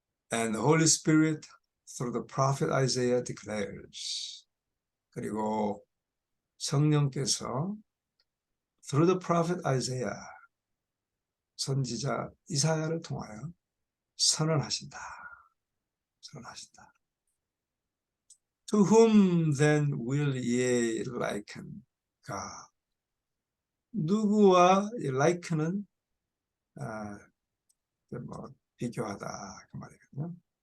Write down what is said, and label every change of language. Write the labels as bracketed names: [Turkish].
[English] And the Holy Spirit through the prophet Isaiah declares. [Korean] 그리고 성령께서 [English] through the prophet Isaiah, [Korean] 선지자 이사야를 통하여 선언하신다. 선언하신다. [English] To whom then will ye liken God? [Korean] 누구와 like는 뭐 비교하다 그 말이거든요.